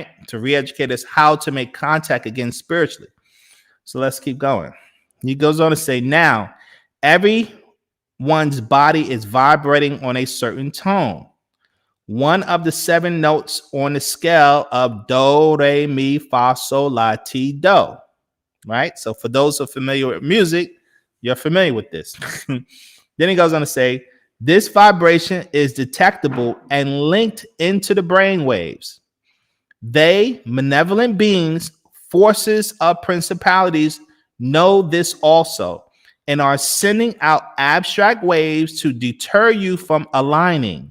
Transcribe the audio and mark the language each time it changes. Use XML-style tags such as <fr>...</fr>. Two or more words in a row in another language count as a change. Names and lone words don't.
<en>To re-educate us how to make contact again spiritually. So let's keep going. He goes on to say, now, everyone's body is vibrating on a certain tone. One of the 7 notes on the scale of do, re, mi, fa, sol, la, ti, do. Right? So for those who are familiar with music, you're familiar with this. Then he goes on to say, this vibration is detectable and linked into the brain waves. They, malevolent beings, forces of principalities, know this also and are sending out abstract waves to deter you from aligning.</en>